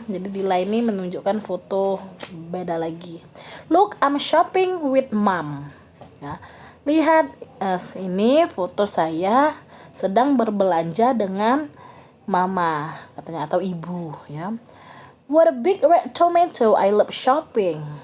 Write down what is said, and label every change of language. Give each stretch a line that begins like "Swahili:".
Indonesian: Jadi Dila ini menunjukkan foto beda lagi.
English: Look, I'm shopping with mom.
Indonesian: Ya. Lihat, ini foto saya sedang berbelanja dengan mama katanya atau ibu ya.
English: What a big red tomato, I love shopping.